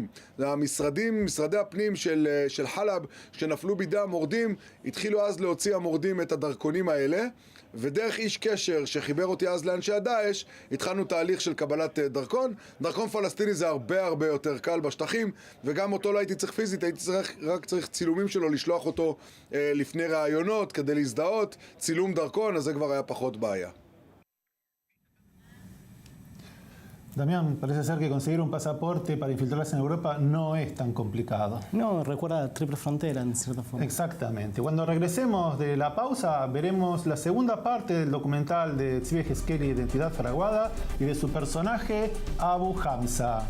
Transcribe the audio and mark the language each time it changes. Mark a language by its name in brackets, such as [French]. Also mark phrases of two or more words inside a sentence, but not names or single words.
[Hebrew] משרדי הפנים של חלב, שנפלו בידי המורדים, התחילו אז להוציא המורדים את הדרכונים האלה, ודרך איש קשר שחיבר אותי אז לאנשי הדאעש, התחלנו תהליך של קבלת דרכון. דרכון פלסטיני זה הרבה יותר קל בשטחים, וגם אותו לא הייתי צריך פיזית, הייתי רק צריך צילומים שלו, לשלוח אותו לפני ראיונות כדי להזדהות, צילום דרכון, אז זה כבר היה פחות בעיה. [Spanish] Damián, parece ser que conseguir un pasaporte para infiltrarse en Europa no es tan complicado. No, recuerda la triple frontera en cierta forma. Exactamente. Cuando regresemos de la pausa, veremos la segunda parte del documental de Tzvi Yehezkeli, Identidad Fraguada, y de su personaje Abu Hamza.